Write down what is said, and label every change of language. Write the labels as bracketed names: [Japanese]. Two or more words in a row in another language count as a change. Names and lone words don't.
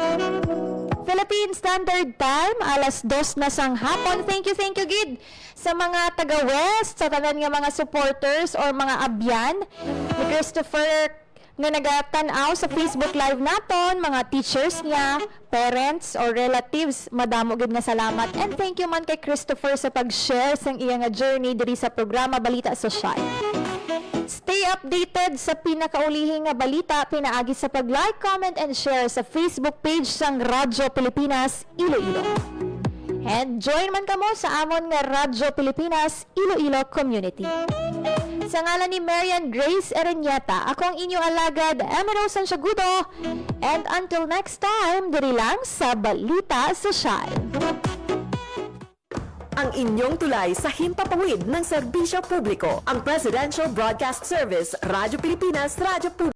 [Hiligaynon] Philippine Standard Time, alas 2 na sang hapon. [English] Thank you [Hiligaynon] gid sa mga taga-West, sa tanan nga mga supporters or mga abyan ni Christopher nga nagatanaw sa Facebook Live naton, mga teachers niya, parents or relatives, madamo gid nga salamat. And [English] thank you [Hiligaynon] man kay Christopher sa pag-share sang iya nga journey diri sa programa Balita Sosyal. Stay updated sa pinakaulihing nga balita pinaagi sa pag- [English] like, comment, and share [Hiligaynon] sa Facebook page sang Radyo Pilipinas Iloilo. And join man kamo sa amon nga Radyo Pilipinas Iloilo Community. Sa ngalan ni Marian Grace Ereñeta, akong inyong alagad, Emiro Santiagudo. [English] And until next time, [Hiligaynon] diri lang sa Balita Sosyal. Ang inyong tulay sa himpapawid ng serbisyo publiko. Ang Presidential Broadcast Service, Radyo Pilipinas, Radyo Publiko.